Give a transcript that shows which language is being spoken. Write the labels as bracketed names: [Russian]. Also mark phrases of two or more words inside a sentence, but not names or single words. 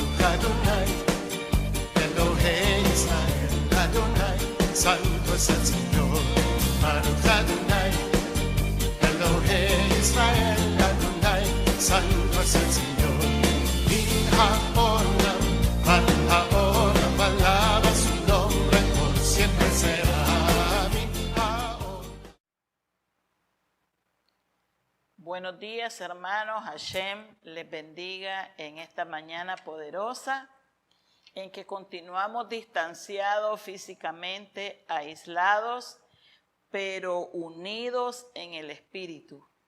[Hebrew] אדוני אלהי ישראל אדוני, [Spanish] santo es el Señor. [Hebrew] ברוך אדוני אלהי ישראל אדוני, [Spanish] santo es el Señor. [Hebrew] מן העולם עד העולם, [Spanish] alaba su nombre, por siempre será. [Hebrew] מן העולם. [Spanish] Buenos días, hermanos. Hashem les bendiga en esta mañana poderosa en que continuamos distanciados físicamente, aislados, pero unidos en el espíritu.